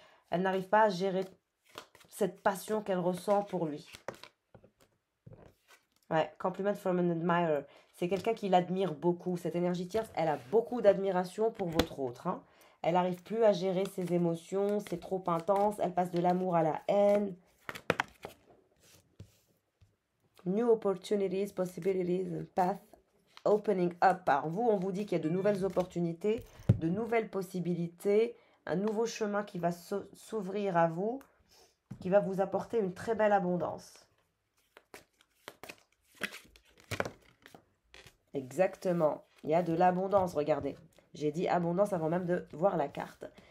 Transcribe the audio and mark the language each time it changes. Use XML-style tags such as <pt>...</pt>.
<fr>Elle n'arrive pas à gérer cette passion qu'elle ressent pour lui. Ouais,</fr> <en>compliment from an admirer.</en> <fr>C'est quelqu'un qui l'admire beaucoup. Cette énergie tierce, elle a beaucoup d'admiration pour votre autre. Hein. Elle n'arrive plus à gérer ses émotions, c'est trop intense. Elle passe de l'amour à la haine.</fr> <en>New opportunities, possibilities, path, opening up.</en> <fr>Par vous, on vous dit qu'il y a de nouvelles opportunités, de nouvelles possibilités, un nouveau chemin qui va s'ouvrir à vous, qui va vous apporter une très belle abondance. Exactement. Il y a de l'abondance, regardez. J'ai dit abondance avant même de voir la carte.</fr>